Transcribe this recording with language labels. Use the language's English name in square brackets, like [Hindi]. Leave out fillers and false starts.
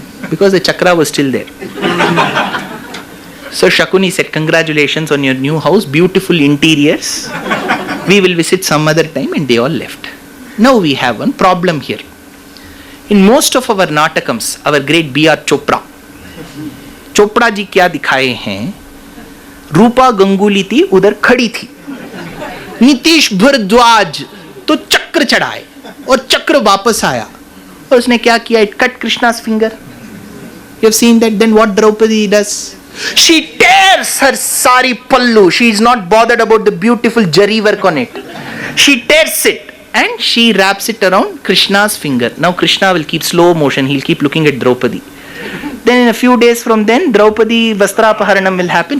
[English] because the chakra was still there. So Shakuni said, congratulations on your new house, beautiful interiors. We will visit some other time, and they all left. Now we have one problem here. In most of our natakams, our great B.R. [Hindi] Chopra जी क्या दिखाए हैं? रूपा गंगुली थी, उधर खड़ी थी. नीतीश भारद्वाज तो चक्र चढ़ाए और चक्र वापस आया, और उसने क्या किया? [English] It cut Krishna's finger. You have seen that? Then what Draupadi does? She tears her sari pallu. She is not bothered about the beautiful jari work on it. She tears it and she wraps it around Krishna's finger. Now Krishna will keep slow motion. He'll keep looking at Draupadi. Then in a few days from then, Draupadi Vastrapaharanam will happen.